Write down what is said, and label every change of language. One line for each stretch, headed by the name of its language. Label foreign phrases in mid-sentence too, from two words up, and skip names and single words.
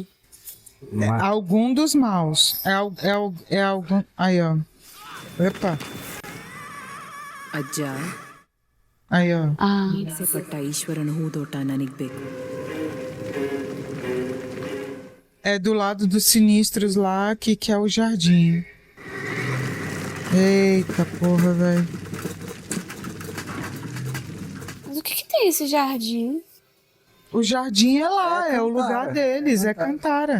Portuguese: Algum dos maus. É algum. Aí, ó. Epa.
Kannada: ಅಜ್ಜ
Portuguese: Aí, ó.
Kannada: ಹಿಂಸೆ ಪಟ್ಟ ಈಶ್ವರನ ಹೂದೋಟ ನನಗ್ ಬೇಕು.
Portuguese: É do lado dos sinistros lá que é o jardim. Eita porra, velho. Mas o que tem esse jardim? O jardim é lá, é o lugar deles, é Cantara.